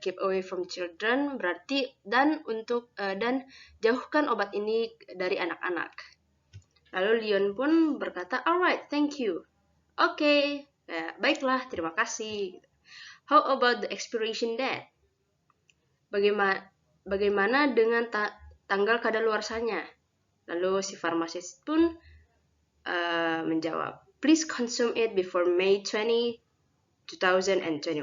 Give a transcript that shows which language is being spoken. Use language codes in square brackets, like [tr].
[en] Keep away from children [id] berarti dan jauhkan obat ini dari anak-anak. Lalu Leon pun berkata, [en] alright, thank you. [id] Oke, baiklah, terima kasih. [en] How about the expiration date? [id] Bagaimana dengan tanggal kadaluarsanya? Lalu si farmasis pun menjawab, [en] please consume it before May 20, 2021.